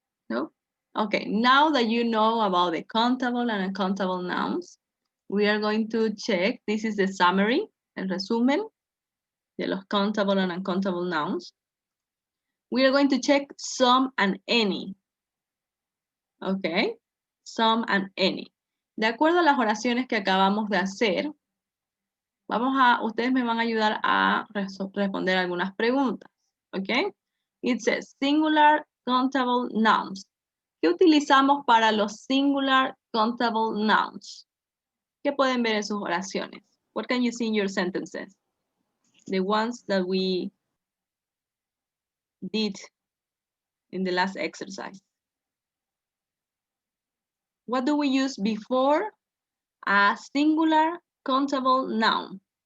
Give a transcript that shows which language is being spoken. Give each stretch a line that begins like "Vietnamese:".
English: No? Okay, now that you know about the countable and uncountable nouns, we are going to check, this is the summary,
Spanish: el resumen de los
English: countable and uncountable nouns. We are going to check some and any. Okay, some and any.
Spanish: De acuerdo a las oraciones que acabamos de hacer, ustedes me van a ayudar a responder algunas preguntas.
English: Okay, it says singular countable nouns.
Spanish: ¿Qué utilizamos para los
English: singular countable nouns?
Spanish: ¿Qué pueden ver en sus oraciones?
English: What can you see in your sentences? The ones that we did in the last exercise. What do we use before a singular countable noun?